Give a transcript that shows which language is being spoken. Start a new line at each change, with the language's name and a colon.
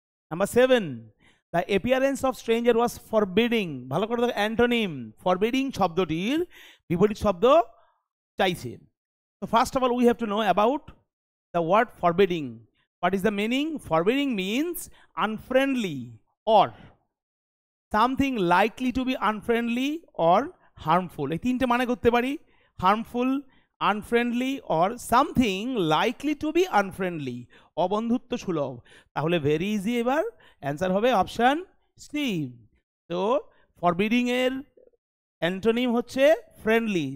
English: Number 7, the appearance of stranger was forbidding.
Bangla: ভালো করে দেখো, অ্যান্টোনিম forbidding শব্দটির বিপরীত শব্দ চাইছে।
English: So first of all we have to know about the word forbidding. What is the meaning? Forbidding means unfriendly or something likely to be unfriendly or harmful.
Bangla: এই তিনটে মানে করতে পারি,
English: harmful, unfriendly or something likely to be unfriendly,
Bangla: অবন্ধুত্ব সুলভ। তাহলে very easy, এবার answer হবে option C. তো ফরবিডিং এর অ্যান্টোনিম হচ্ছে ফ্রেন্ডলি।